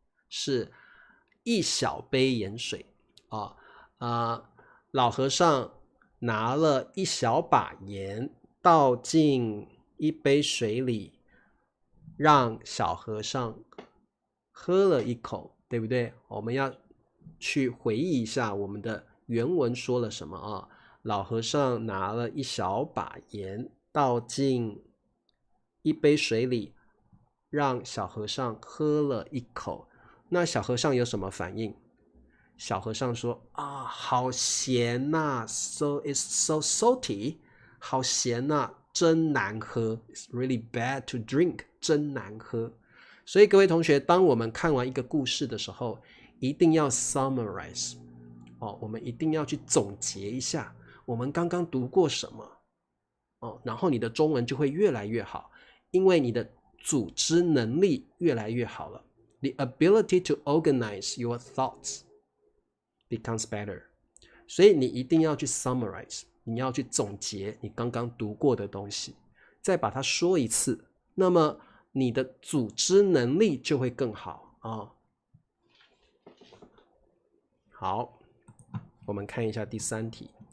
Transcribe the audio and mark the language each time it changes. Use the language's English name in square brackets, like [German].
[Chinese] 是1小杯盐水老和尚拿了1小把盐倒进1杯水里，让小和尚喝了1口，对不对？我们要去回忆一下我们的原文说了什么老和尚拿了1小把盐倒进1杯水里，让小和尚喝了1口。那小和尚有什么反应？小和尚说好咸 [English] so it's so salty， [Chinese] 好咸真难喝， [English] It's really bad to drink， [Chinese] 真难喝。所以各位同学，当我们看完一个故事的时候，一定要 summarize，我们一定要去总结一下我们刚刚读过什么然后你的中文就会越来越好，因为你的组织能力越来越好了。 [English] The ability to organize your thoughts becomes better。 [Chinese] 所以你一定要去 summarize， 你要去总结你刚刚读过的东西，再把它说一次，那么你的组织能力就会更好好，我们看一下第3题。